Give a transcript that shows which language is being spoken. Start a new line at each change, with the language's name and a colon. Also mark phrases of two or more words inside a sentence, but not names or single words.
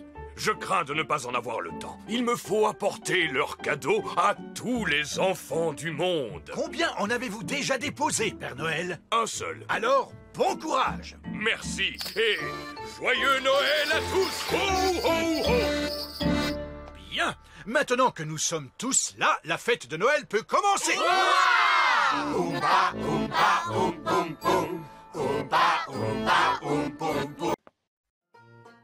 French: Je crains de ne pas en avoir le temps. Il me faut apporter leurs cadeaux à tous les enfants du monde. Combien en avez-vous déjà déposé, Père Noël? Un seul. Alors, bon courage! Merci et joyeux Noël à tous! Ho, ho, ho! Bien, maintenant que nous sommes tous là, la fête de Noël peut commencer! Oompa, oompa, oom, boom, boom. Oompa, oompa, oom, boom, boom.